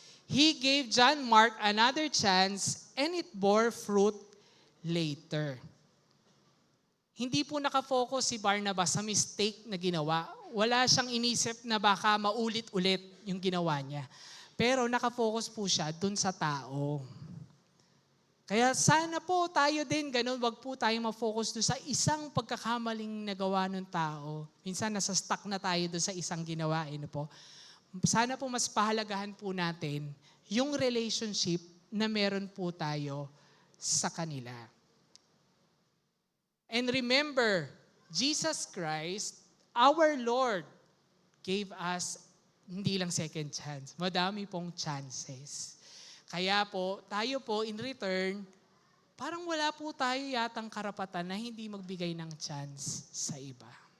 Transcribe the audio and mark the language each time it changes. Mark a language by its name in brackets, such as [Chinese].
[English] He gave John Mark another chance and it bore fruit later. [Filipino] Hindi po nakafocus si Barnabas sa mistake na ginawa. Wala siyang inisip na baka maulit-ulit yung ginawa niya. Pero nakafocus po siya dun sa tao. Kaya sana po tayo din, ganun, wag po tayo ma-focus doon sa isang pagkakamaling nagawa ng tao. Minsan nasa stuck na tayo doon sa isang ginawa. Po. Sana po mas pahalagahan po natin yung relationship na meron po tayo sa kanila. [English] And remember, Jesus Christ, our Lord, gave us [Filipino] hindi lang [English] second chance, [Filipino] madami pong [English] chances. [Filipino] Kaya po, tayo po in return, parang wala po tayo yatang karapatan na hindi magbigay ng chance sa iba.